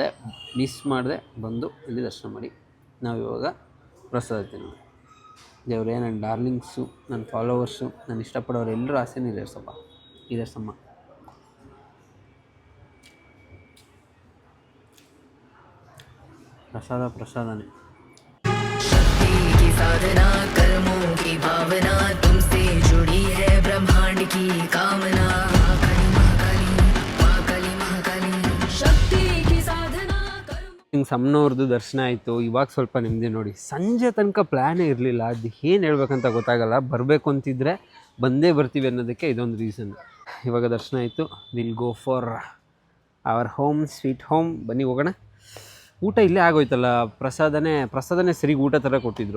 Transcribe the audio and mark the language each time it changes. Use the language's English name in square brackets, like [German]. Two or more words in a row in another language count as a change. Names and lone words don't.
[Kannada] ಮಿಸ್ ಮಾಡದೆ ಬಂದು ಇಲ್ಲಿ ದರ್ಶನ ಮಾಡಿ. ನಾವಿವಾಗ ಪ್ರಸಾದ ತಿನ್ನೋಣ. ದೇವರೇ, ನನ್ನ ಡಾರ್ಲಿಂಗ್ಸು, ನನ್ನ ಫಾಲೋವರ್ಸು, ನಾನು ಇಷ್ಟಪಡೋರು ಎಲ್ಲರೂ ಆಸೆನೂ ಈಡೇರ್ಸಮ್ಮ. ಪ್ರಸಾದನೇ. [Hindi] शक्ति की साधना, कर्मों की भावना, तुमसे जुड़ी है ब्रह्मांड की कामना। महाकाली महाकाली शक्ति की साधना कर्म. [Kannada] ಹಿಂಗೆ ಸಮ್ಮನವ್ರದ್ದು ದರ್ಶನ ಆಯಿತು. ಇವಾಗ ಸ್ವಲ್ಪ ನೆಮ್ಮದಿ ನೋಡಿ. ಸಂಜೆ ತನಕ ಪ್ಲ್ಯಾನೇ ಇರಲಿಲ್ಲ, ಅದು ಏನು ಹೇಳ್ಬೇಕಂತ ಗೊತ್ತಾಗಲ್ಲ. ಬರಬೇಕು ಅಂತಿದ್ರೆ ಬಂದೇ ಬರ್ತೀವಿ ಅನ್ನೋದಕ್ಕೆ ಇದೊಂದು ರೀಸನ್. ಇವಾಗ ದರ್ಶನ ಆಯಿತು. [English] will go for our home, sweet home. [Kannada] ಬನ್ನಿ ಹೋಗೋಣ. ಊಟ ಇಲ್ಲೇ ಆಗೋಯ್ತಲ್ಲ. ಪ್ರಸಾದನೇ ಸರಿಗೆ ಊಟ ಥರ ಕೊಟ್ಟಿದ್ರು.